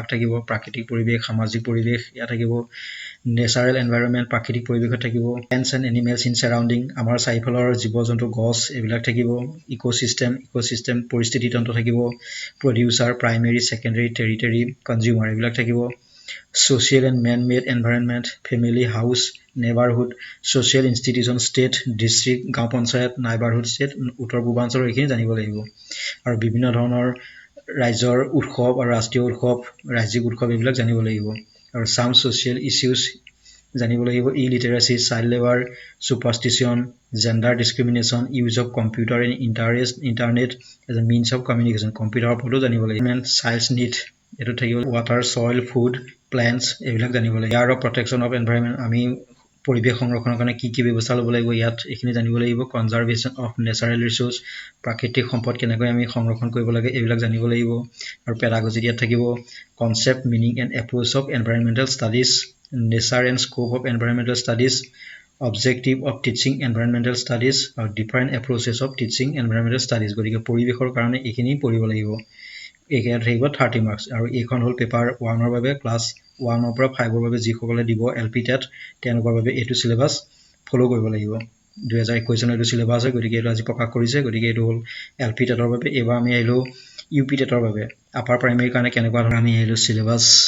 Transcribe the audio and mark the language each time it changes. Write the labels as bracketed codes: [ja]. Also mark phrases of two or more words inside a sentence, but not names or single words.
[as] থাকিব প্ৰাকৃতিক পৰিবেশ সামাজিক পৰিবেশ ইয়াত থাকিব [en] natural environment [as] প্ৰাকৃতিক পৰিবেশত থাকিব [en] plants and animals in surrounding [as] আমাৰ চাৰিফালৰ জীৱ-জন্তু গছ এইবিলাক থাকিব ইকোসিস্টেম পৰিস্থিতি তন্ত্ৰ থাকিব [en] producer primary secondary tertiary consumer [as] এইবিলাক থাকিব [en] social and man-made environment family house neighborhood social institution state district [as] গাঁও পঞ্চায়ত [en] neighborhood state [as] উত্তৰ পূৰ্বাঞ্চলৰ এইখিনি জানিব লাগিব আৰু বিভিন্ন ধৰণৰ ৰাজ্যৰ উৎসৱ আৰু ৰাষ্ট্ৰীয় উৎসৱ ৰাজ্যিক উৎসৱ এইবিলাক জানিব লাগিব আৰু [en] some social issues [as] জানিব লাগিব [en] illiteracy child labor superstition gender discrimination use of computer and internet as a means of communication [as] কম্পিউটাৰৰ ওপৰতো জানিব লাগিব [en] child's need [as] এটো থাকিব [en] water soil food plants [as] এইবিলাক জানিব লাগিব ইয়াৰ [en] protection of environment [as] আমি পৰিবেশ সংৰক্ষণৰ কাৰণে কি ব্যৱস্থা ল'ব লাগিব ইয়াত এইখিনি জানিব লাগিব [en] conservation of natural resource [as] প্ৰাকৃতিক সম্পদ কেনেকৈ আমি সংৰক্ষণ কৰিব লাগে এইবিলাক জানিব লাগিব আৰু পেডাগজি ইয়াত থাকিব [en] concept meaning and approach of environmental studies nature and scope of environmental studies objective of teaching environmental studies আৰু different approaches of [as] teaching environmental studies গতিকে পৰিৱেশৰ কাৰণে এইখিনি পঢ়িব লাগিব এইখিনিত থাকিব 30 মাৰ্কছ আৰু এইখন হ'ল পেপাৰ 1 ৰ বাবে ক্লাছ 1 ৰ পৰা 5 ৰ বাবে যিসকলে দিব এলপি টেট তেওঁলোকৰ বাবে এইটো সিলেবাস ফলো কৰিব লাগিব 2021 চনৰ এইটো সিলেবাস হয় গতিকে এইটো আজি প্ৰকাশ কৰিছে গতিকে এইটো হ'ল এলপি টেটৰ বাবে এবাৰ আমি আহিলো ইউপি টেটৰ বাবে [en] upper primary [as] কাৰণে কেনেকুৱা ধৰণৰ আমি আহিলো সিলেবাস